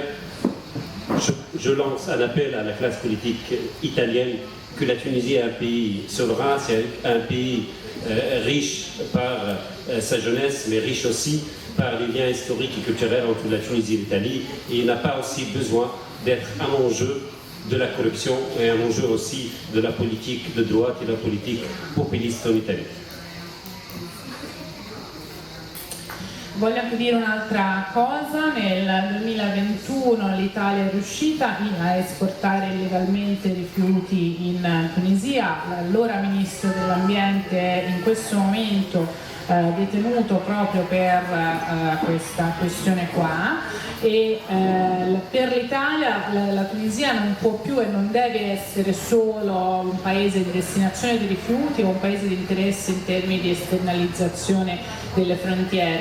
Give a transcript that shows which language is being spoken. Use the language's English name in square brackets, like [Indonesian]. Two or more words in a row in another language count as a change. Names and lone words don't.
[French] Je lance un appel à la classe politique italienne que la Tunisie est un pays souverain, c'est un pays riche par sa jeunesse, mais riche aussi par les liens historiques et culturels entre la Tunisie et l'Italie. Et il n'a pas aussi besoin d'être un enjeu de la corruption et un enjeu aussi de la politique de droite et de la politique populiste en Italie. [Italian] Voglio anche dire un'altra cosa: nel 2021 l'Italia è riuscita a esportare illegalmente rifiuti in Tunisia. L'allora ministro dell'ambiente è in questo momento detenuto proprio per questa questione qua, e per l'Italia la Tunisia non può più e non deve essere solo un paese di destinazione di rifiuti o un paese di interesse in termini di esternalizzazione delle frontiere.